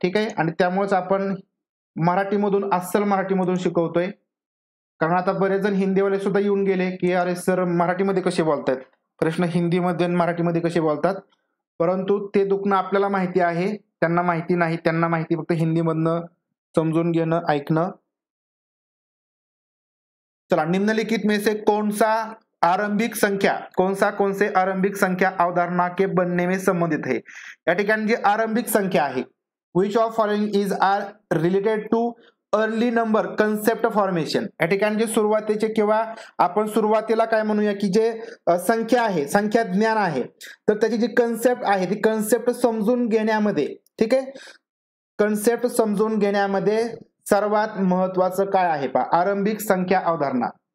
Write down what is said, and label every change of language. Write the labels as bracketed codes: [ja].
[mr] ठीक आहे, आणि त्यामुळेच आपण मराठीमधून, अस्सल मराठीमधून शिकवतोय. कारण आता बरेच जण हिंदीवाले सुद्धा येऊन गेले की अरे सर मराठीमध्ये कसे बोलतायत, प्रश्न हिंदीमध्ये आणि मराठीमध्ये कसे बोलतात. परंतु ते दुखणं आपल्याला माहिती आहे, त्यांना माहिती नाही. त्यांना माहिती फक्त हिंदीमधनं समजून घेणं, ऐकणं. [hi] चला, निम्नलिखित में से कौन सा आरंभिक संख्या, कौन से आरंभिक संख्या अवधारणा के बनने में संबंधित है. [mr] या ठिकाणी जी आरंभिक संख्या आहे, [en] Which of following is are related to early number concept formation. [mr] या ठिकाणी जे सुरुवातीचे किंवा आपण सुरुवातीला काय म्हणूया की जे संख्या आहे, संख्या ज्ञान आहे, तर त्याची जी कन्सेप्ट आहे ती कन्सेप्ट समजून घेण्यामध्ये, ठीक आहे, कन्सेप्ट समजून घेण्यामध्ये सर्वात महत्वाचं काय आहे पहा, [hi] आरंभिक संख्या अवधारणा.